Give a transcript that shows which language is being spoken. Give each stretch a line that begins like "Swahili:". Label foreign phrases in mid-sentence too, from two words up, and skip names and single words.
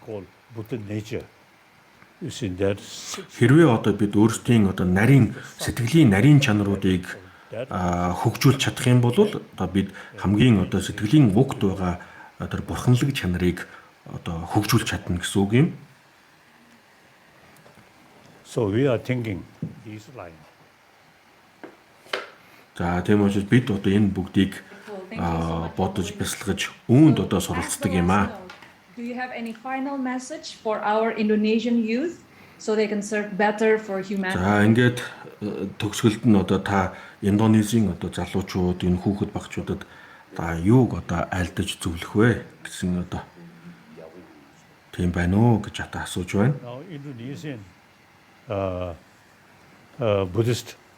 Mongolian: Хэрвээ одоо бид өөрсдийн одоо нарийн сэтгэлийн нарийн чанаруудыг хөгжүүлж чадах юм бол одоо бид хамгийн одоо сэтгэлийн угт байгаа тэр бурханлаг чанарыг одоо хөгжүүлж чадна гэсэн үг юм.
English: So we are thinking these lines.
Mongolian: За тийм учраас бид одоо энэ бүгдийг бодож бясалгаж үүнд одоо суралцдаг юм аа.
English: Do you have any final message for our Indonesian youth so they can serve better for humanity?
Mongolian: За ингээд төгсгөлд нь одоо та Индонезийн одоо залуучууд энэ хүүхэд багчуудад та юуг одоо айлдаж зөвлөх вэ гэсэн одоо Тийм байна уу гэж ата асууж байна.
English: Now, Indonesian Buddhist